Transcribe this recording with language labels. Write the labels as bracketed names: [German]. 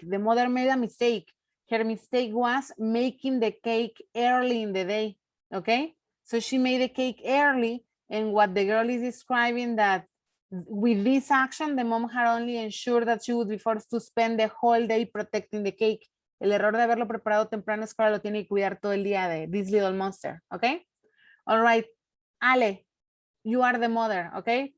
[English] The mother made a mistake. Her mistake was making the cake early in the day, okay? So she made the cake early, and what the girl is describing that with this action, the mom had only ensured that she would be forced to spend the whole day protecting the cake. [Spanish] El error de haberlo preparado temprano es que ahora lo tiene que cuidar todo el día de [English] this little monster, okay? All right, Ale, you are the mother, okay?